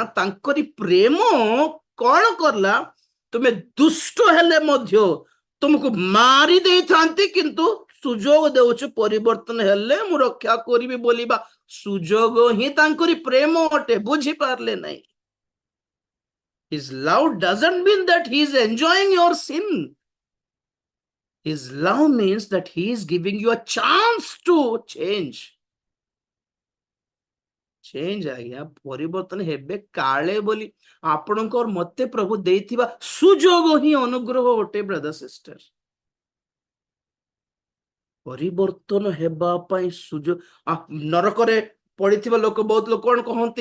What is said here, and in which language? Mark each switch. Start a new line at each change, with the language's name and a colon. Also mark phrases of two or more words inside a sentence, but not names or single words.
Odia: ତାଙ୍କରି ପ୍ରେମ କଣ କଲା? ତୁମେ ଦୁଷ୍ଟ ହେଲେ ମଧ୍ୟ ତୁମକୁ ମାରି ଦେଇଥାନ୍ତି କିନ୍ତୁ ସୁଯୋଗ ଦେଉଛୁ ପରିବର୍ତ୍ତନ ହେଲେ ମୁଁ ରକ୍ଷା କରିବି ବୋଲିବା ସୁଯୋଗ ହିଁ ତାଙ୍କରି ପ୍ରେମ ଅଟେ। ବୁଝିପାରିଲେ ନାହିଁ?
English: His love doesn't mean that he is enjoying your sin. His love means that he is giving you a chance to change.
Odia: Change ଆଜ୍ଞା ପରିବର୍ତ୍ତନ ହେବେ କାଳେ ବୋଲି ଆପଣଙ୍କର ମତେ ପ୍ରଭୁ ଦେଇଥିବା ସୁଯୋଗ ହିଁ ଅନୁଗ୍ରହ ଅଟେ
English: brother sister.
Odia: ପରିବର୍ତ୍ତନ ହେବା ପାଇଁ ସୁଯୋଗ। ନରକରେ ପଡିଥିବା ଲୋକ ବହୁତ ଲୋକ କଣ କହନ୍ତି?